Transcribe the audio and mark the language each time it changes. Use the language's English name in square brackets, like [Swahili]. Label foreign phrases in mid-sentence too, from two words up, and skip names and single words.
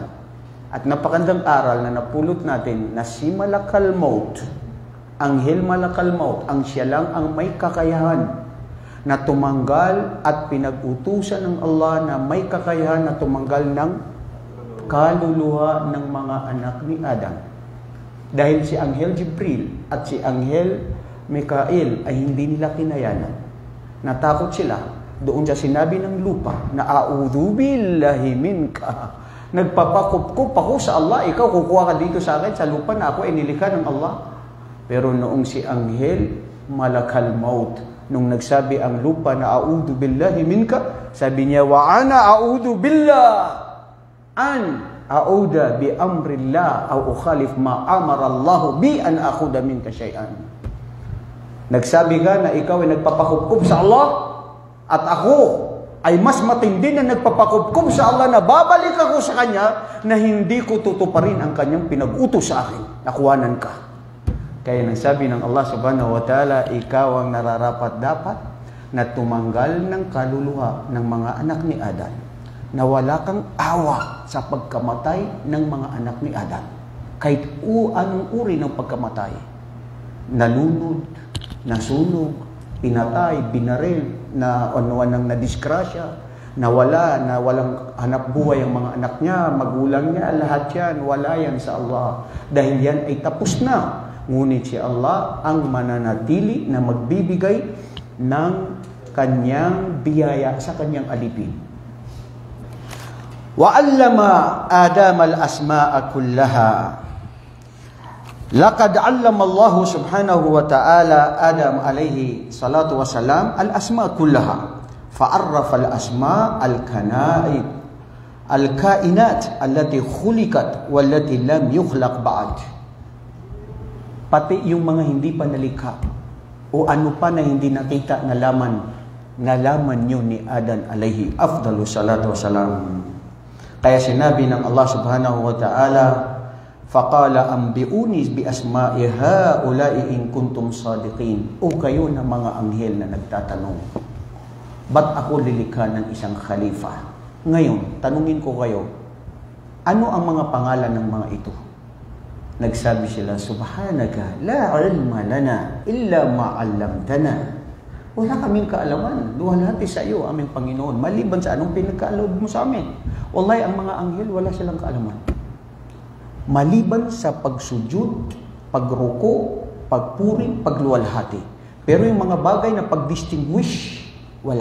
[Filipino] At napakandang aral na napulot natin na si Malakal Maut, Anghel Malakal Maut, ang siya lang ang may kakayahan na tumanggal at pinag-utusan ng Allah na may kakayahan na tumanggal ng kaluluwa ng mga anak ni Adam. Dahil si Anghel Jibril at si Anghel Mikael ay hindi nila kinayanan. Natakot sila doon sa sinabi ng lupa na [Arabic] أعوذ بالله منك. [Filipino] Nagpapakupkup ako sa Allah, ikaw kukuha ka dito sa akin sa lupa na ako ay nilikha ng Allah. Pero noong si Anghel Malakal Maut, nung nagsabi ang lupa na [Arabic] أعوذ بالله منك, [Filipino] sabi niya, [Arabic] وأنا أعوذ بالله أن أعوذ بأمر الله أو أخالف ما أمر الله بأن آخذ منك شيئا. [Filipino] Nagsabi ka na ikaw ay nagpapakupkup sa Allah at ako ay mas matindi na nagpapakupkup sa Allah na babalik ako sa Kanya na hindi ko tutuparin ang Kanyang pinag-utos sa akin. Nakuhanan ka. Kaya nagsabi ng Allah [Arabic] سبحانه وتعالى, [Filipino] ikaw ang nararapat-dapat na tumanggal ng kaluluwa ng mga anak ni Adan, na wala kang awa sa pagkamatay ng mga anak ni Adan. Kahit anong uri ng pagkamatay, nalunod, nasunog, pinatay, binaril, na nang nadisgrasya, na walang hanap buhay ang mga anak niya, magulang niya, lahat yan, wala yan sa Allah. Dahil yan ay tapos na. Ngunit si Allah ang mananatili na magbibigay ng kanyang biyaya sa kanyang alipin. [Arabic] وَعَلَّمَ آدَمَ الْأَسْمَاءَ كُلَّهَا لَقَدْ عَلَّمَ اللَّهُ سُبْحَانَهُ وَتَعَالَى آدَمَ عَلَيْهِ الصَّلَاةُ وَالسَّلَامُ الْأَسْمَاءَ كُلَّهَا فَعَرَّفَ الْأَسْمَاءَ الْكَائِنَاتِ الَّتِي خُلِقَتْ وَالَّتِي لَمْ يُخْلَقْ بَعْدُ. [Filipino] Pati yung mga hindi pa nalikha o ano pa na hindi nakita, nalaman nyo ni Adan [Arabic] عليه أفضل الصلاة والسلام. [Filipino] Kaya sinabi ng Allah [Arabic] سبحانه وتعالى فقال أنبئوني بأسماء هؤلاء إن كنتم صادقين. [Filipino] O kayo na mga anghel na nagtatanong, ba't ako lilikha ng isang khalifa? Ngayon, tanungin ko kayo, ano ang mga pangalan ng mga ito? Nagsabi sila, [Arabic] سبحانك لا علم لنا إلا ما علمتنا. [Filipino] Wala kaming kaalaman, luwalhati sa iyo aming Panginoon, maliban sa anong pinagkaaloob mo sa amin. Wallahi, ang mga anghel wala silang kaalaman. Maliban sa pagsujud, pagruko, pagpuri, pagluwalhati. Pero yung mga bagay na pagdistinguish, wala.